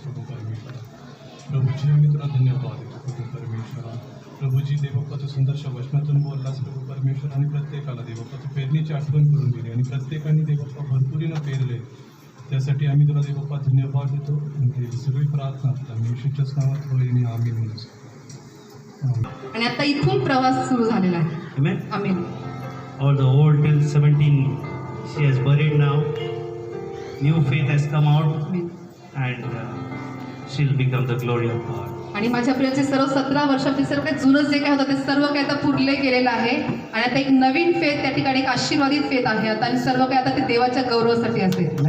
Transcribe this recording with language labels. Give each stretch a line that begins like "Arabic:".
Marathi: प्रभू परमेश्वर प्रभूजी आम्ही तुला धन्यवाद देतो. प्रभू परमेश्वरा प्रभूजी देवप्पा तू सुंदरशा वचनातून बोललास प्रभू परमेश्वर, आणि प्रत्येकाला देवप्पा तू पेरणीची आठवण करून दिली आणि प्रत्येकाने देवप्पा भरपुरीनं पेरले, त्यासाठी आम्ही तुला देवप्पा धन्यवाद देतो. आणि सगळी प्रार्थना आम्ही येशूच्याच नावात होईल. आमीन. आणि आता इथून प्रवास सुरू झालेला आहे.
English: Amen.
Marathi: Amen.
English: All the old till 17 she has buried now. New faith has come out
Marathi: amen.
English: and she'll become the glory of God.
Marathi: आणि माझ्या प्रियाचे सर्व 17 वर्षातील सर्व काही जुनं जे काय होतं ते सर्व काही आता पुरले गेलेलं आहे आणि आता एक नवीन फेथ त्या ठिकाणी एक आशीर्वादित फेथ आहे आता, आणि सर्व काही आता ते देवाच्या गौरवासाठी असेल.